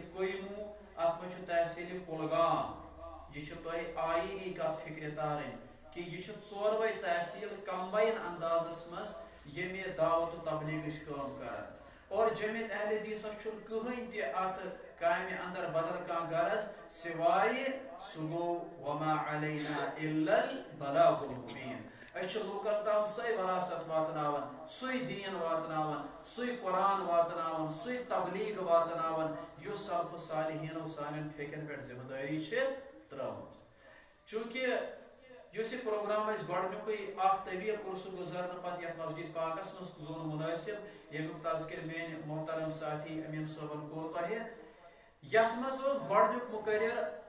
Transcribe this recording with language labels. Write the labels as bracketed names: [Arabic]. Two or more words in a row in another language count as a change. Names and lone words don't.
[Kashmiri] کویموٗ اتھ منٛز چھُ تحصیل کُلگام یہِ چھِ تۄہہِ آیٖنی کتھ فکرِ تارٕنۍ کہِ یہِ چھِ 4وے تحصیل کمباین اندازس منٛز ییٚمہِ دعوت و تبلیغٕچ کٲم کران اور جمعیت اہل حدیثس چھُنہٕ کٕہٕنۍ تہِ اتھ کامہِ اندر بدل کانٛہہ غرض سوائے سُہ گوٚو [Arabic] وما علینا الا البلاغ المبین [Kashmiri] أسۍ چھِ لوٗکن تام سۄے وراثت واتناوان سُے دیٖن واتناوان سُے قرآن واتناوان سُے تبلیغ واتناوان یُس سلف صالحیٖنو سانٮ۪ن پھیکٮ۪ن پٮ۪ٹھ ذمہٕ دٲری چھِ ترٲومٕژ چوٗنکہِ یُس یہِ پروگرام اَسہِ گۄڈنیُکُے اکھ طویٖل کورسُک گُزرنہٕ پتہٕ یتھ مسجد پاکس منٛز زون مُنٲسِب ییٚمیُک تذکِر میٲنۍ محترم ساتھی امین صٲبن کوٚر تۄہہِ یتھ منٛز اوس گۄڈنیُک مُقرر